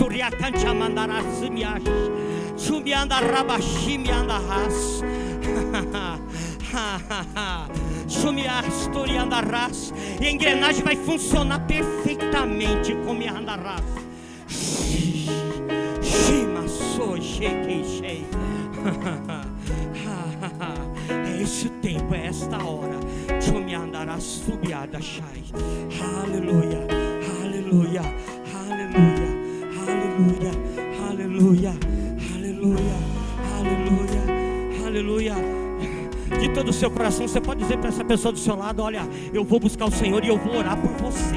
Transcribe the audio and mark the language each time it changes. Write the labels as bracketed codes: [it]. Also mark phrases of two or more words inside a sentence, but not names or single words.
[pt] Riacanchamandarasimias, Chumiandarabachimiandarás, Chumias, Toriandarás. E a engrenagem vai funcionar perfeitamente. Comiandarás, Shimassoi, Shekei. É esse o tempo, é esta hora. Chumiandarás, subiada, Shai. Aleluia, aleluia, aleluia, aleluia, aleluia, aleluia, aleluia, aleluia. De todo o seu coração, você pode dizer para essa pessoa do seu lado: olha, eu vou buscar o Senhor e eu vou orar por você.